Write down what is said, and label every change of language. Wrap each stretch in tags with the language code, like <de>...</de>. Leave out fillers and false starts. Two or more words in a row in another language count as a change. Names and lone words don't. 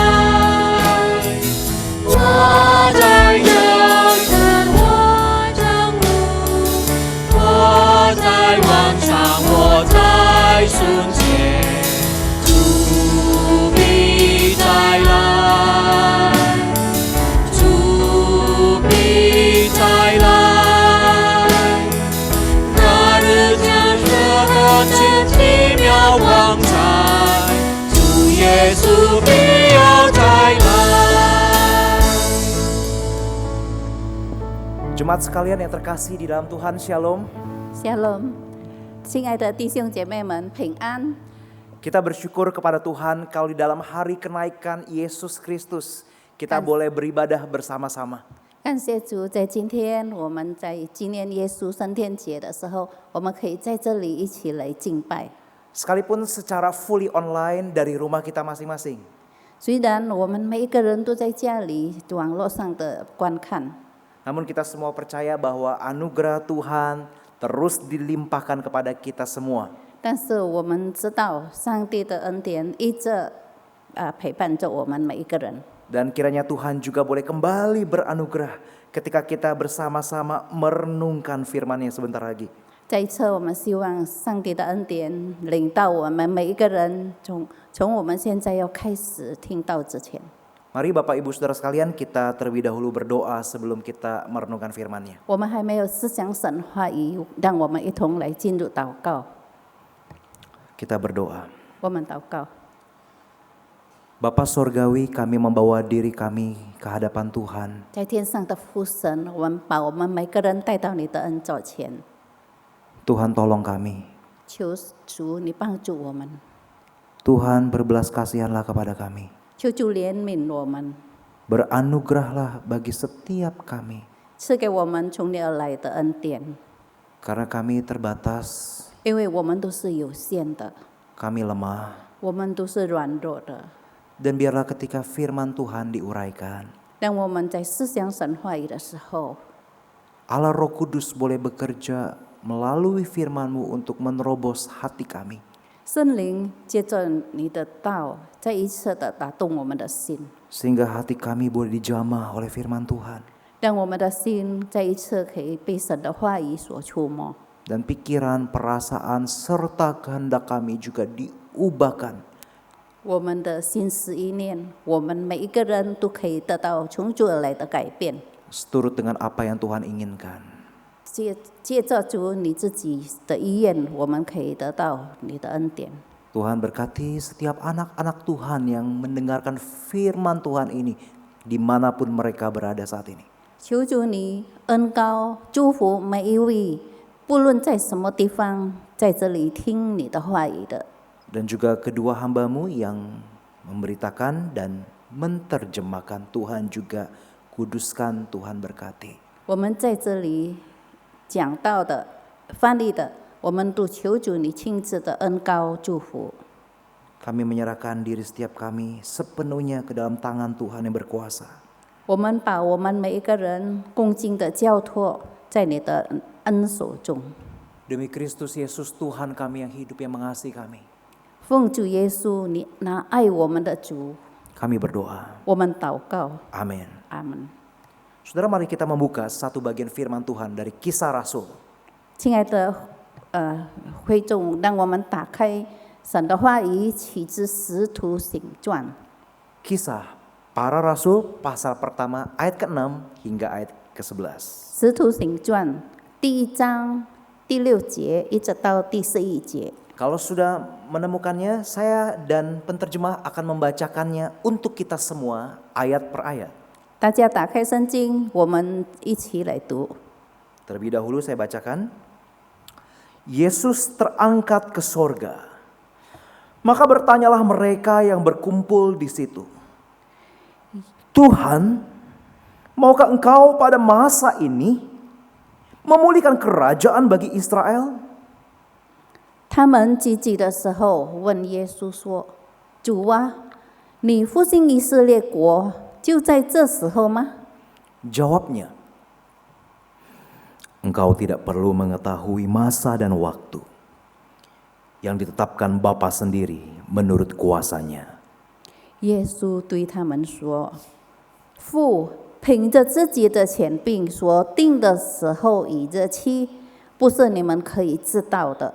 <zh>我在这生，我正路，我在晚上，我在瞬间，主必再来，主必再来。那日将这个奇妙光彩，主耶稣必要再来。</zh> <id>Jemaat sekalian yang terkasih di dalam Tuhan, Shalom.</id> <zh>Shalom，亲爱的弟兄姐妹们，平安！</zh> <id>Kita bersyukur kepada Tuhan kalau di dalam hari kenaikan Yesus Kristus kita boleh beribadah bersama-sama.</id> <zh>感谢主，在今天我们在纪念耶稣升天节的时候，我们可以在这里一起来敬拜。</zh> <id>Sekalipun secara</id> <en>fully online</en> <id>dari rumah kita masing-masing.</id> <zh>虽然我们每一个人都在家里网络上的观看，</zh> <id>Namun kita semua percaya bahwa anugerah Tuhan terus dilimpahkan kepada kita semua.</id> <zh>但是我们知道上帝的恩典一直陪伴着我们每一个人。</zh> <id>Dan kiranya Tuhan juga boleh kembali beranugerah ketika kita bersama-sama merenungkan firman-Nya sebentar lagi.</id> <zh>再一次，我们希望上帝的恩典领到我们每一个人，从我们现在要开始听到之前，</zh> <id>Mari Bapak Ibu Saudara sekalian, kita terlebih dahulu berdoa sebelum kita merenungkan firman-Nya.</id> <zh>我们还没有思想神话语，让我们一同来进入祷告。</zh> <id>Kita berdoa.</id> <zh>我们祷告，</zh> <id>Bapa Sorgawi, kami membawa diri kami ke hadapan Tuhan.</id> <zh>在天上的父神，我们把我们每个人带到你的恩座前，</zh> <id>Tuhan tolong kami.</id> <zh>求主你帮助我们，</zh> <id>Tuhan berbelas kasihanlah kepada kami.</id> <zh>求主怜悯我们，</zh> <id>Beranugerahlah bagi setiap kami.</id> <zh>赐给我们从你而来的恩典，</zh> <id>Karena kami terbatas,</id> <zh>因为我们都是有限的，</zh> <id>kami lemah.</id> <zh>我们都是软弱的。</zh> <id>Dan biarlah ketika firman Tuhan diuraikan,</id> <zh>当我们在思想神话语的时候，</zh> <id>Allah Roh Kudus boleh bekerja melalui firman-Mu untuk menerobos hati kami.</id> <zh>圣灵借着你的道，再一次的打动我们的心，</zh> <id>Sehingga hati kami boleh dijamah oleh firman Tuhan.</id> <zh>让我们的心再一次可以被神的话语所触摸，</zh> <id>Dan pikiran, perasaan, serta kehendak kami juga diubahkan</id> <zh>我们的心思意念，我们每一个人都可以得到从主而来的改变。</zh> <id>seturut dengan apa yang Tuhan inginkan.</id> <zh>借着主你自己的意愿，我们可以得到你的恩典。</zh> <id>Tuhan berkati setiap anak-anak Tuhan yang mendengarkan firman Tuhan ini dimanapun mereka berada saat ini.</id> <zh>求主你恩高祝福每一位，不论在什么地方，在这里听你的话语的。</zh> <id>Dan juga kedua hamba-Mu yang memberitakan dan menterjemahkan, Tuhan juga kuduskan, Tuhan berkati.</id> <zh>我们在这里讲到的、翻译的，我们都求主你亲自的恩高祝福。</zh> <id>Kami menyerahkan diri setiap kami sepenuhnya ke dalam tangan Tuhan yang berkuasa.</id> <zh>我们把我们每一个人恭敬的交托在你的恩手中。</zh> <id>Demi Kristus Yesus Tuhan kami yang hidup yang mengasihi kami.</id> <zh>奉主耶稣，你那爱我们的主，</zh> <id>Kami berdoa.</id> <zh>我们祷告，</zh> <id>Amin.</id> <zh>阿门。</zh> <id>Saudara, mari kita membuka satu bagian firman Tuhan dari Kisah Rasul.</id> <zh>亲爱的会众，让我们打开神的话语，起自使徒行传。</zh> <id>Kisah Para Rasul pasal pertama ayat ke-6 hingga ayat ke-11.</id> <zh>使徒行传第1章第6节一直到第11节。</zh> <id>Kalau sudah menemukannya, saya dan penterjemah akan membacakannya untuk kita semua ayat per ayat.</id> <zh>大家打开圣经，我们一起来读。</zh> <id>Terlebih dahulu saya bacakan. Yesus terangkat ke sorga. Maka bertanyalah mereka yang berkumpul di situ. Tuhan, maukah Engkau pada masa ini memulihkan kerajaan bagi Israel?</id> <zh>他们聚集的时候，问耶稣说：“主啊，你复兴以色列国，就在这时候吗？”</zh> <id>Jawabnya, Engkau tidak perlu mengetahui masa dan waktu yang ditetapkan Bapa sendiri menurut kuasanya.</id> <zh>耶稣对他们说：“父凭着自己的权柄所定的时候与日期，不是你们可以知道的。</zh>